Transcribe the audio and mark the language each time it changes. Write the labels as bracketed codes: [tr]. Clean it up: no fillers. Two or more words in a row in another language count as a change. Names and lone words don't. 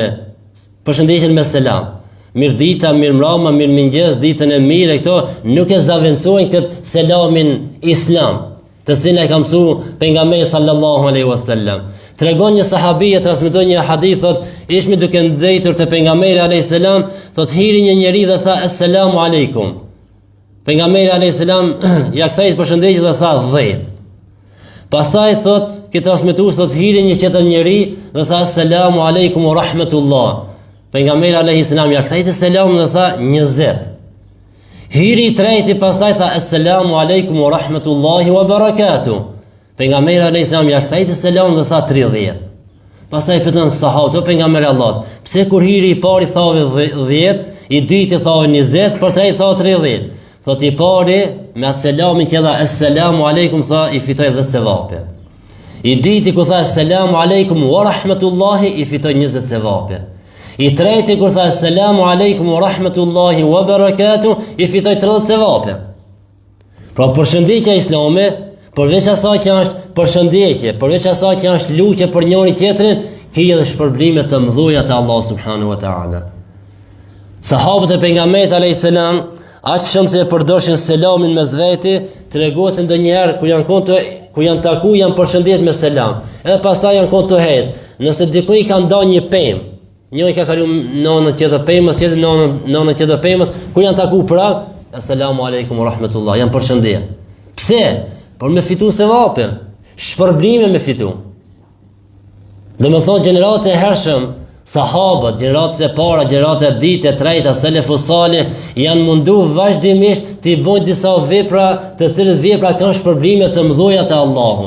[sq] Përshëndetjen me selam. Mirdita, mirëmbrëma, mirëmëngjes, ditën e mirë, këto nuk e zaventsojnë këtë selamin islam, të cilin e ka mësuar pejgamberi [ar] صلى الله عليه وسلم. [sq] Tregon një sahabie, transmeton një hadith, thot, ishmi duke ndëjtur te pejgamberi [ar] عليه السلام, [sq] thot hiri një njeri dhe tha [ar] السلام عليكم. [sq] Pejgamberi [ar] عليه السلام [sq] ja kthei përshëndetje dhe tha 10. Pastaj thot, që transmetues thot hiri një tjetër njeri dhe tha [ar] السلام عليكم ورحمة الله. [sq] Pejgamberi [ar] عليه السلام [sq] ja kthei selam dhe tha 20. Hiri i treti pastaj tha [ar] السلام عليكم ورحمة الله وبركاته. [sq] Pejgamberi [ar] عليه السلام [sq] ja kthei selam dhe tha 30. Pastaj pyetën sahabët, o pejgamberi Allah, pse kur hiri i pari thave 10, i dyti thave 20, për tre i tha 30. Thot i pari me selamin që dha [ar] السلام عليكم [sq] tha i fitoi 10 sevape. I dyti ku tha [ar] السلام عليكم ورحمة الله [sq] i fitoi 20 sevape. I treti kur tha [ar] السلام عليكم ورحمة الله وبركاته [sq] i fitoi 30 sevape. Pra përshëndetja islame, përveç asaj që është përshëndetje, përveç asaj që është lutje për njëri tjetrin, ka edhe shpërblime të mëdha te Allah [ar] سبحانه وتعالى. [sq] Sahabët e pejgamberit [ar] عليه السلام [sq] aq shumë se e përdoshin selamin mes veti, tregosin ndonjëherë ku janë taku janë përshëndet me selam. Edhe pastaj janë konë të hez. Nëse dikujt ka ndonë një pemë, njëri ka kalu nënën tjetër pemës, tjetër nënën tjetër pemës, kur janë taku prap, [ar] السلام عليكم ورحمة الله, [sq] janë përshëndet. Pse? Por me fitu sevapin, shpërblime me fitu. Dhe me thonë gjeneratët e hershëm, sahabët, gjeneratët e para, gjeneratët e ditë, e trejta, [ar] السلف الصالح, [sq] janë mundu vazhdimisht të i bojnë disa vepra, të cilët vepra kanë shpërblime të mëdhoja të Allahu.